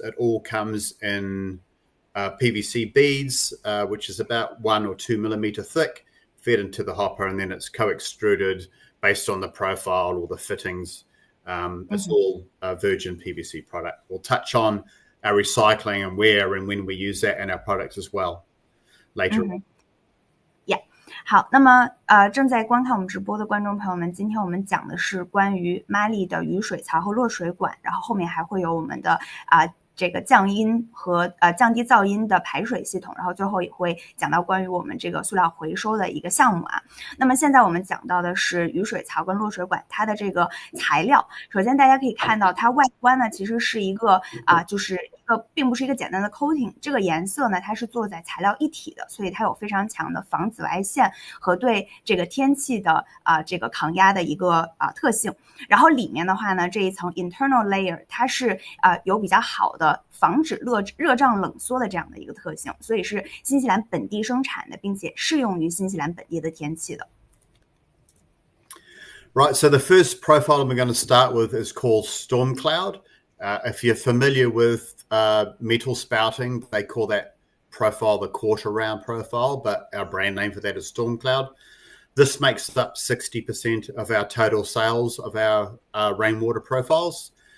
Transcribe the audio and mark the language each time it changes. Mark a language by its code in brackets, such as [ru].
[en] It all comes in PVC beads, which is about 1 or 2 millimeter thick, fed into the hopper, and then it's co-extruded based on the profile or the fittings. It's all a virgin PVC product. We'll touch on our recycling and where and when we use that in our products as well later on. Yeah. [zh] 好，那么正在观看我们直播的观众朋友们，今天我们讲的是关于 Marley 的雨水槽和落水管，然后后面还会有我们的这个降音和降低噪音的排水系统，然后最后也会讲到关于我们这个塑料回收的一个项目啊。那么现在我们讲到的是雨水槽跟落水管它的这个材料。首先大家可以看到它外观呢其实是一个就是并不是一个简单的 coating， 这个颜色呢它是做在材料一体的，所以它有非常强的防紫外线和对这个天气的这个抗压的一个特性。然后里面的话呢，这一层 [en] internal layer [zh] 它是有比较好的防止热胀冷缩的这样的一个特性，所以是新西兰本地生产的，并且适用于新西兰本地的天气的。 [en] Right, so the first profile we're going to start with is called Storm Cloud. If you're familiar with metal spouting, they call that profile the quarter round profile, but our brand name for that is Storm Cloud. This makes up 60% of our total sales of our rainwater profiles.